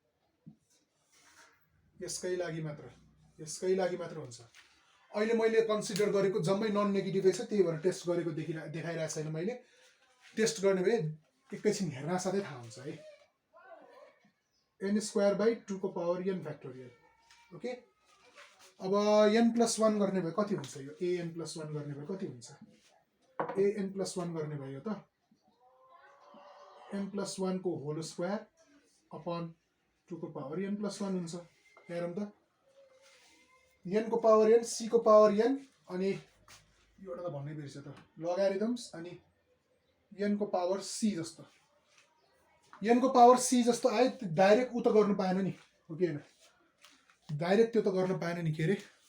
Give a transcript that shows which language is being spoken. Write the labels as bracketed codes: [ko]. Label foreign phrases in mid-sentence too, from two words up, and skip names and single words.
[ne] यसकै लागि मात्र हुन्छ अहिले मैले कन्सिडर गरेको जम्मै नन नेगेटिभै छ त्यही भएर टेस्ट गरेको देखाइरहेको छैन मैले टेस्ट गर्ने भए एकैछिन हेर्न साथै थाहा हुन्छ है n² / 2 को [en] power n factorial okay [ne] अब n+1 गर्ने भए कति हुन्छ यो an+1 गर्ने भए कति हुन्छ an+1 गर्ने भयो त n+1 को [en] whole square upon 2 [ne] को पावर n+1 हुन्छ हेरौँ त n को पावर n c को पावर n अनि एउटा त भन्नै बिर्से त लोगारिथम्स अनि n को पावर c जस्तो n को पावर c जस्तो आयो डाइरेक्ट उ त गर्न पाएन नि हो कि हैन डाइरेक्ट त्यो त गर्न पाएन नि के रे